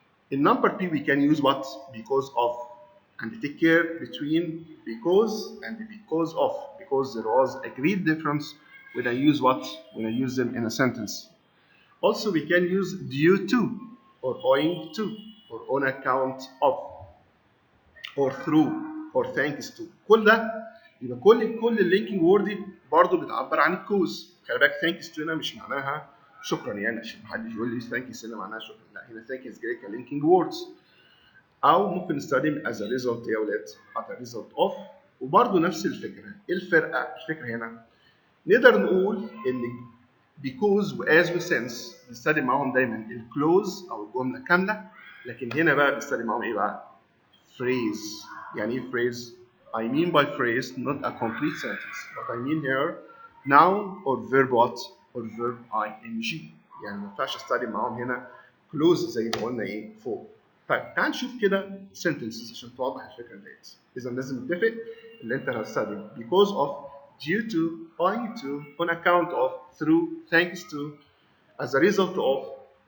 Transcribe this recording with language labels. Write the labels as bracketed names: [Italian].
[English] In number P, we can use what? Because of. And take care between because and because of, because there was a great difference when I use what? When I use them in a sentence. Also, we can use due to, or owing to, or on account of, or through, or thanks to. [Arabic] كل ده يبقى كل اللينكينج وورد دي برضه بتعبر عن الكوز. خلي بالك thanks to هنا مش معناها شكرا يعني، عشان محدش يقول لي thanks هنا معناها شكرا، لا هنا thanks جاي كlinking words. او ممكن نستخدم as a result يا ولاد as a result of. وبرده نفس الفكره. ايه الفكره هنا؟ نقدر نقول ان because و as و since بنستخدم معاهم دايما الكلوز او الجمله كامله، لكن هنا بقى بنستخدم معاهم ايه بقى؟ phrase. يعني ايه [English] phrase؟ I mean by phrase not a complete sentence, but I mean here noun or verb what? Or verb ing. [Arabic] يعني ما ينفعش استخدم معاهم هنا close زي ما قلنا ايه فوق. طيب تعال نشوف كده sentences عشان توضح الفكره ديت. اذا لازم نتفق ان انت هتستخدم because of, due to, owing to, on account of, through, thanks to, as a result of.